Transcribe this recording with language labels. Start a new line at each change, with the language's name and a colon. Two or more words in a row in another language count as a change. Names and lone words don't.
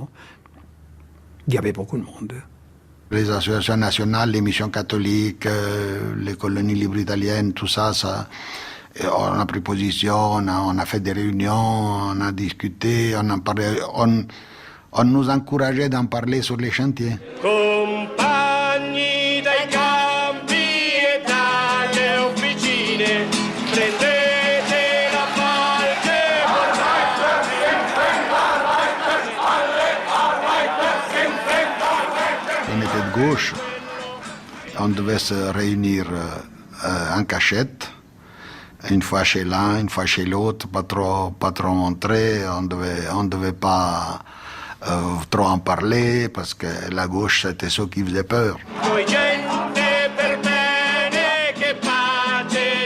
French: Il y avait beaucoup de monde. Les associations nationales, les missions catholiques, les colonies libres italiennes, tout ça, on a pris position, on a fait des réunions, on a discuté, on en parlait, on nous encourageait d'en parler sur les chantiers.
Italian: Compagni dai campi e dalle officine, prendete la parte.
French: On était de gauche, on devait se réunir en cachette. Une fois chez l'un, une fois chez l'autre, pas trop montrer, on devait pas trop en parler parce que la gauche c'était ce qui faisait peur.